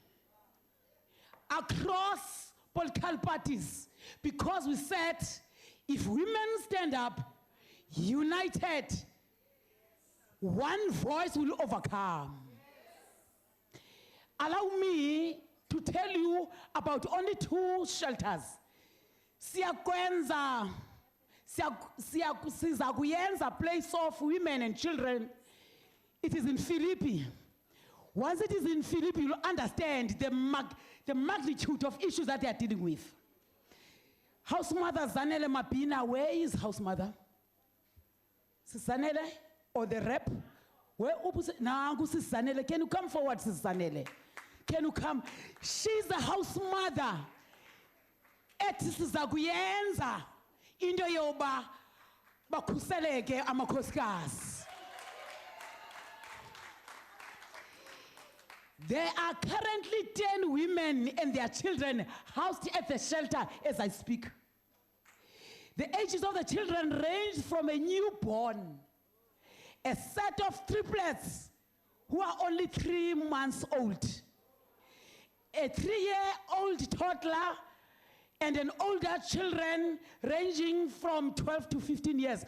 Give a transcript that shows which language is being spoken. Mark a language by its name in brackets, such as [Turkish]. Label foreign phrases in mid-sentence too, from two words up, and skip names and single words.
[English] Across political parties, because we said, if women stand up, united, one voice will overcome. Allow me to tell you about only 2 shelters. [Xhosa] Siza kuyenza [English] place of women and children. It is in Philippi. Once it is in Philippi, you'll understand the magnitude of issues that they are dealing with. House Mother Zanele Mapina, where is House Mother? Zanele or the rep? Where Zanele? Can you come forward, Zanele? Can you come? She's the house mother. [Xhosa] Siza kuyenza into yoba bakhuseleke amakhosikazi. [English] There are currently 10 women and their children housed at the shelter as I speak. The ages of the children range from a newborn, a set of triplets who are only 3 months old, a 3-year-old toddler, and an older children ranging from 12 to 15 years.